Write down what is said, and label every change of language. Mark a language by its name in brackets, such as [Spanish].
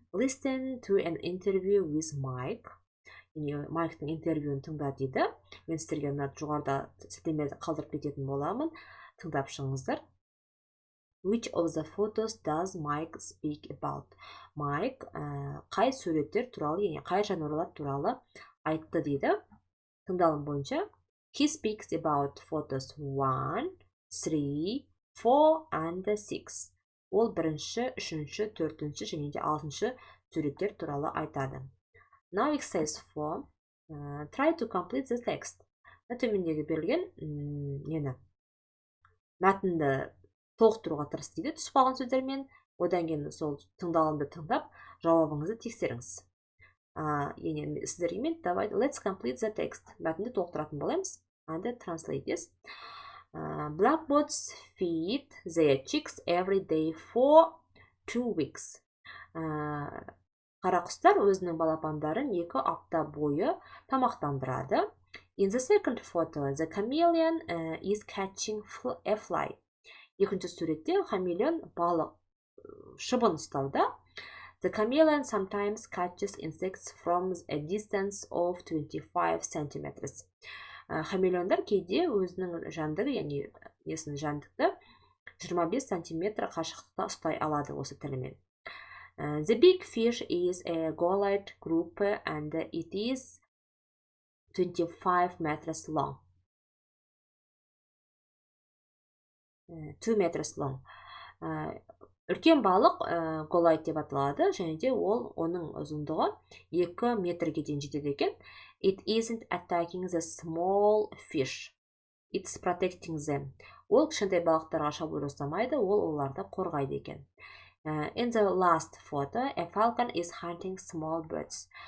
[English] Listen to an interview with Mike. [Kazakh] Майктың интервьюін тыңда дейді. Мен сіздерге жоғарыда сілтеме қалдырып кететін боламын. Тыңдап шығыңыздар. [English] Which of the photos does Mike speak about? [Kazakh] Mike қай суреттер туралы, қай жануарлар туралы айтты дейді. Тыңдалым бойынша. [English] He speaks about photos 1, 3, 4 and 6. [Kazakh] Ол бірінші, үшінші, төртінші және де алтыншы суреттер туралы айтады. [English] Now exercise 4. Try to complete the text. [Kazakh] Төмендегі берілген нені мәтінді толықтыруға тырыс дейді түсіп қалған сөздермен. Одан кейін сол тыңдалымды тыңдап, жауабыңызды тексеріңіз. Енді сіздерге мен давай [English] let's complete the text. [Kazakh] Мәтінді толықтыратын боламыз. [English] And translate this. Blackbirds feed their chicks every day for 2 weeks. [Kazakh] Қарақұстар өзінің балапандарын 2 апта бойы тамақтандырады. [English] In the second photo, the chameleon is catching a fly. [Kazakh] Екінші суретте хамелеон балық шыбын ұстауда. [English] The chameleon sometimes catches insects from a distance of 25 centimeters. [Kazakh] Хамелеондар кейде өзінің жәндігі, яғни несін жәндікті 25 сантиметр қашықтықта ұстай алады осы тілімен. [English] The big fish is a gollite group and it is 25 meters long. 2 meters long. [Kazakh] Үлкен балық голайт деп аталады, және де оның ұзындығы 2 метрге дейін жетеді екен. [English] It isn't attacking the small fish. It's protecting them. [Kazakh] Ол кішкентай балықтарға шабуыл жасамайды, ол оларды қорғайды екен. [English] In the last photo, a falcon is hunting small birds.